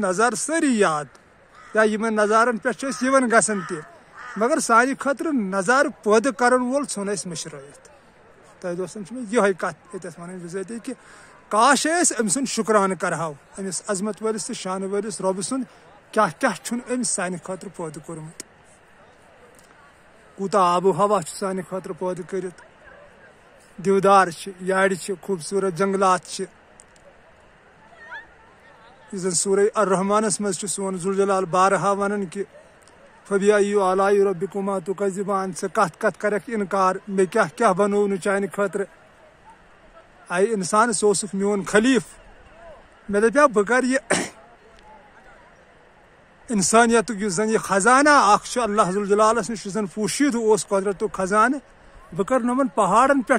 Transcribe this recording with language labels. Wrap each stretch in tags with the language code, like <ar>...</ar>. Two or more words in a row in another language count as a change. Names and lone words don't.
<ks>نظارٕ سٲری یاد یا یِمن نظارن پٮ۪ٹھ چھِ أسۍ یِوان گژھان تہِ مگر سانہِ خٲطرٕ نظارٕ پٲدٕ کرن وول ژھُن اسہِ مٔشرٲیِتھ تۄہہِ دوستن چھِ مےٚ یِہوے کتھ ییٚتٮ۪تھ ونٕنۍ بِذٲتی کہِ کاش أسۍ أمۍ سُنٛد شُکرانہٕ کرہاو أمِس عظمت وٲلِس تہٕ شانہٕ وٲلِس رۄبہٕ سُنٛد کیاہ کیاہ چھُنہٕ أمۍ سانہِ خٲطرٕ پٲدٕ کوٚرمُت کوٗتاہ آبو ہوا چھُ سانہِ خٲطرٕ پٲدٕ کٔرِتھ دِودار چھِ یارِ چھِ خوٗبصوٗرت جنگلات چھِ یُس زن سورہ الرحمانس منٛز چھُ سون ذو الجلال بارہا ونان کہِ</ks> <ar>فبِأَيِّ آلَاءِ رَبِّكُمَا تُكَذِّبَانِ</ar> <ks>ژٕ کتھ کتھ کرکھ انکار مےٚ کیاہ کیاہ بنوو نہٕ چانہِ خٲطرٕ آیہِ انسان ژٕ اوسُکھ میون خلیٖف مےٚ دپیٛاو بہٕ کرٕ یہِ انسٲنیتُک یُس زن یہِ خزانہ اکھ چھُ اللہ ذو الجلالس نِش یُس زن پوٗشیٖد اوس قۄدرتُک خزانہٕ بہٕ کرٕ نۄمن پہاڑن پٮ۪ٹھ</ks>